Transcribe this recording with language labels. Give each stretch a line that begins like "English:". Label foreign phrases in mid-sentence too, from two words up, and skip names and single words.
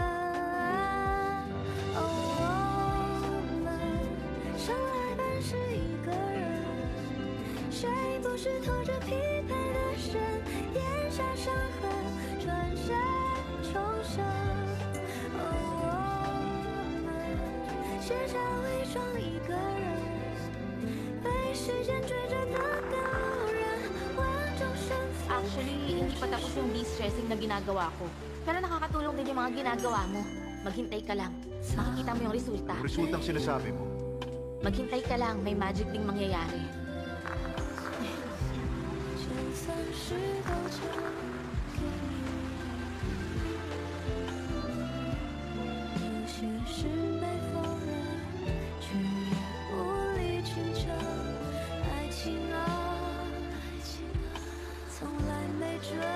Chinese: 哦，我们生来本是一个人，谁不是拖着疲惫的身，咽下伤痕，转身重生。哦，我们学着伪装一个人，被时间追着的赶路人，万种身份。
Filipino: Actually, hindi pa tapos yung de-stressing na ginagawa ko. Pero nakakatulong din yung mga ginagawa mo. Maghintay ka lang. Makikita mo yung resulta. Yung resultang sinasabi mo, Maghintay ka lang, may magic ding mangyayari.
Chinese: 就算是都交给你，有些事被否认，却也无力去争。爱情啊，从来没准。